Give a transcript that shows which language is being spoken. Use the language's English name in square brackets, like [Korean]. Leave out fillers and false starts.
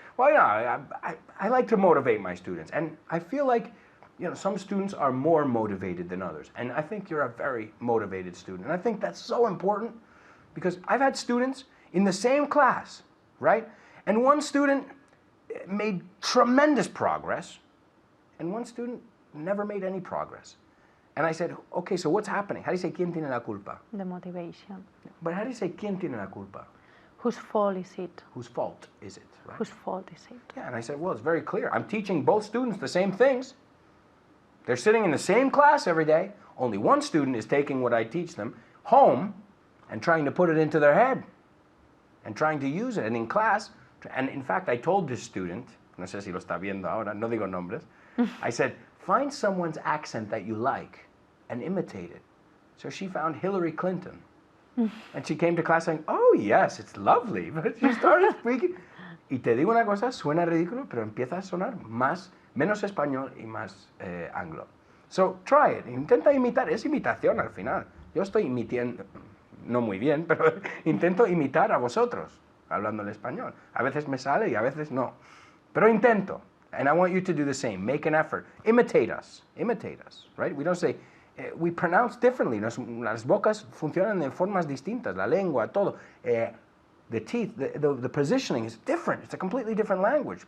[English] Well, yeah, I like to motivate my students, and I feel like some students are more motivated than others, and I think you're a very motivated student, and I think that's so important because I've had students in the same class, right? And one student made tremendous progress, and one student never made any progress. And I said, okay, so what's happening? How do you say [Spanish] ¿quién tiene la culpa? [English] The motivation. But how do you say [Spanish] ¿quién tiene la culpa? [English] Whose fault is it? Whose fault is it, right? Whose fault is it? Yeah, and I said, well, it's very clear. I'm teaching both students the same things. They're sitting in the same class every day. Only one student is taking what I teach them home and trying to put it into their head and trying to use it. And in class, and in fact, I told this student, [Spanish] no sé si lo está viendo ahora, no digo nombres, [English] I said, find someone's accent that you like and imitate it. So she found Hillary Clinton. And she came to class saying, oh yes, it's lovely. But she started speaking. [Spanish] Y te digo una cosa, suena ridículo, pero empieza a sonar menos español y más anglo. [English] So try it, [Spanish] intenta imitar, es imitación al final. Yo estoy imitando, no muy bien, pero intento imitar a vosotros, hablando el español. A veces me sale y a veces no. Pero intento. [English] And I want you to do the same. Make an effort. Imitate us, right? We don't say, we pronounce differently. [Spanish] Las bocas funcionan de formas distintas, la lengua, todo. [English] The teeth, the positioning is different. It's a completely different language.